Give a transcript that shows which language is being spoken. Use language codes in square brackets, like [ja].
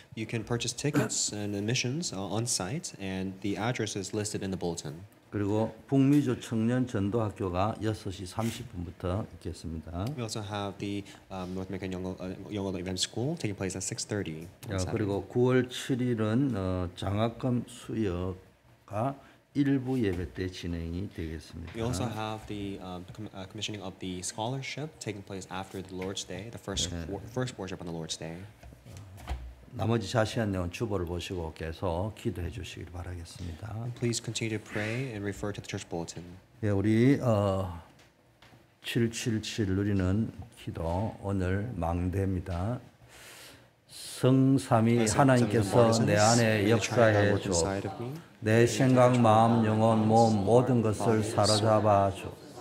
[en] You can purchase tickets and admissions on site, and the address is listed in the bulletin. [ko] 그리고 북미주 청년 전도학교가 6시 30분부터 있겠습니다. [en] We also have the North American Young Adult Event School taking place at 6:30. [ko] 그리고 9월 7일은 장학금 수여가 일부 예배 때 진행이 되겠습니다. [en] We also have the commissioning of the scholarship taking place after the Lord's Day, the first worship on the Lord's Day. [ko] 나머지 자세한 내용 주보를 보시고 계속 기도해 주시길 바라겠습니다. [en] Please continue to pray and refer to the church bulletin. [ko] 예, 우리 777 누리는 기도 오늘 망대입니다. 성삼위 하나님께서 내 안에 역사해 줘. 내 생각, 마음, 영혼, 몸 모든 것을 사로잡아 줘.